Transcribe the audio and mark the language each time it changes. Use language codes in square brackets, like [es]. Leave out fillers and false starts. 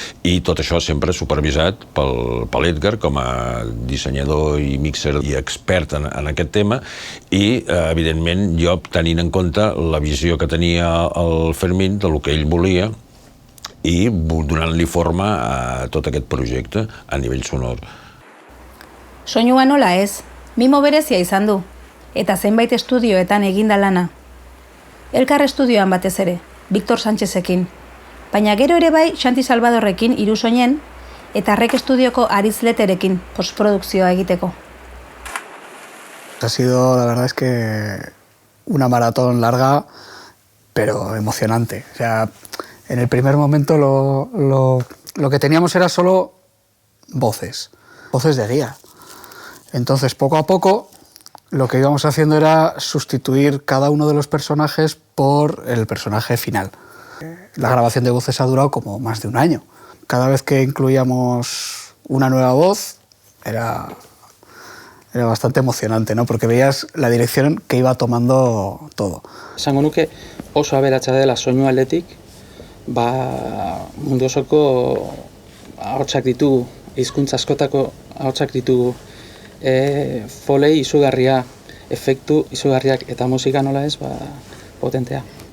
[ca] I tot això sempre supervisat per l'Edgar com a dissenyador i mixer i expert en aquest tema i, evidentment, jo tenint en compte la visió que tenia el Fermín del que ell volia i donant-li forma a tot aquest projecte a nivell sonor. [eu] Soinua nola ez, mimo berezia izan du, eta zenbait estudioetan eginda lana. Elkar estudioan batez ere, Victor Sánchezekin, baina gero ere bai Xanti Salvadorrekin Irusoinen eta Rek Estudioko Aritz Leterekin postprodukzioa egiteko. [es] Ha sido, la verdad es que una maratón larga, pero emocionante. O sea, en el primer momento lo que teníamos era solo voces de guía. Entonces, poco a poco, lo que íbamos haciendo era sustituir cada uno de los personajes por el personaje final. La grabación de voces ha durado como más de un año. Cada vez que incluíamos una nueva voz, era bastante emocionante, ¿no? Porque veías la dirección que iba tomando todo. [eu] Esango nuke oso aberatsa dela soinu aldetik, mundu osoko ahotsak ditugu, hizkuntza askotako ahotsak ditugu, Foley izugarria, efektu izugarriak eta musika nola ez, potentea.